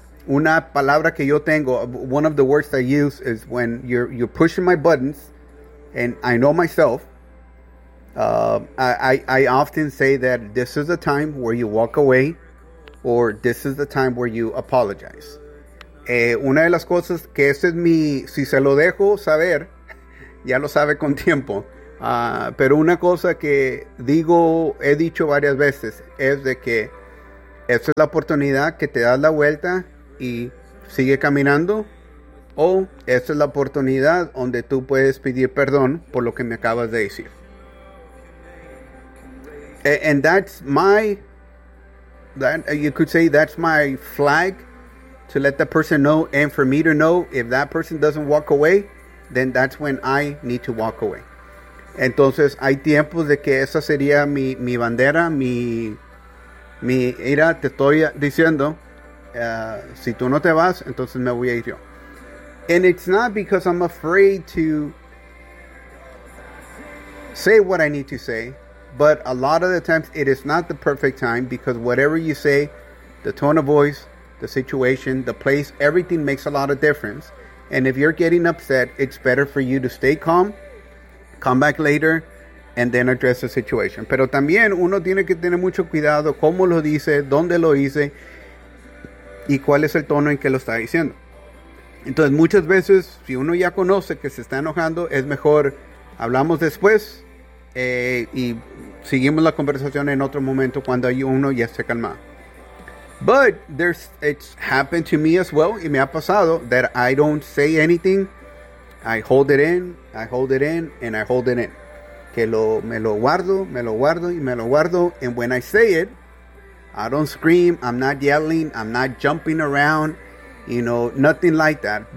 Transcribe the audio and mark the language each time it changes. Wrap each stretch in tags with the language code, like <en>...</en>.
<es>una palabra que yo tengo,</es> <en>one of the words I use is when you're pushing my buttons, and I know myself, I often say that this is the time where you walk away, or this is the time where you apologize.</en> <es>Una de las cosas que ese es mi, si se lo dejo saber, ya lo sabe con tiempo. Pero una cosa que digo, he dicho varias veces, es de que esa es la oportunidad que te das la vuelta y sigue caminando, o esa es la oportunidad donde tú puedes pedir perdón por lo que me acabas de decir.</es> <en>And that's my, you could say that's my flag to let the person know, and for me to know if that person doesn't walk away, then that's when I need to walk away.</en> <es>Entonces, hay tiempos de que esa sería mi bandera, mi ira, te estoy diciendo, si tú no te vas, entonces me voy a ir yo.</es> <en>And it's not because I'm afraid to say what I need to say, but a lot of the times it is not the perfect time, because whatever you say, the tone of voice, the situation, the place, everything makes a lot of difference. And if you're getting upset, it's better for you to stay calm, come back later, and then address the situation.</en> <es>Pero también uno tiene que tener mucho cuidado cómo lo dice, dónde lo dice, y cuál es el tono en que lo está diciendo. Entonces, muchas veces, si uno ya conoce que se está enojando, es mejor hablamos después, y seguimos la conversación en otro momento cuando uno ya se calma.</es> <en>But it's happened to me as well,</en> <es>y me ha pasado,</es> <en>that I don't say anything. I hold it in.</en> <es>Que me lo guardo y me lo guardo.</es> <en>And when I say it, I don't scream, I'm not yelling, I'm not jumping around, you know, nothing like that.</en>